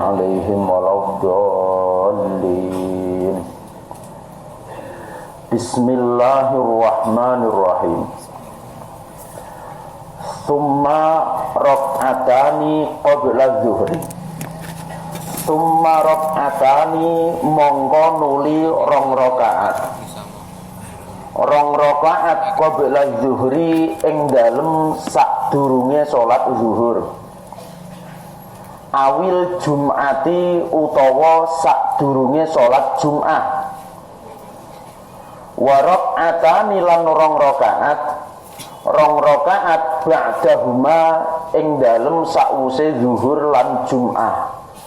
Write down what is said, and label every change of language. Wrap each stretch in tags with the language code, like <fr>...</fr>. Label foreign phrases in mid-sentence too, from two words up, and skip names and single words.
<ar>عليهم ولا الضالين بسم الله الرحمن الرحيم ثم ركعتان قبل الظهر ثم ركعتان</ar> <jv>mongko nuli rong rakaat</jv> <ar>قبل الظهر</ar> <jv>ing dalem sadurunge salat zuhur</jv> <ar>أو الجمعة</ar> <jv>utawa sadurunge salat Jumat</jv> <ar>وركعتان</ar> <jv>lan rong rakaat ba'dahuma ing dalem sakwuse zuhur lan Jumat.</jv>